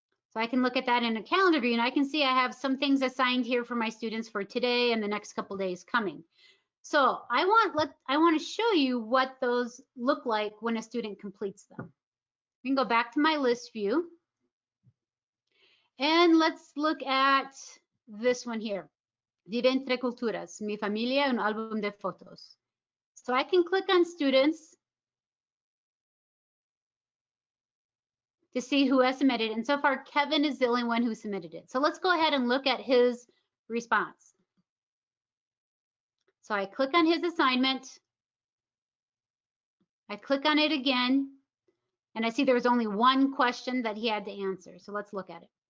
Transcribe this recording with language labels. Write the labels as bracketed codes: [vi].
[en] So I can look at that in a calendar view, and I can see I have some things assigned here for my students for today and the next couple days coming. So I want to show you what those look like when a student completes them. We can go back to my list view, and let's look at this one here. [es] Vive entre culturas, mi familia, un álbum de fotos. [en] So I can click on students to see who has submitted, and so far Kevin is the only one who submitted it. So let's go ahead and look at his response. So I click on his assignment, I click on it again, and I see there was only one question that he had to answer. So let's look at it.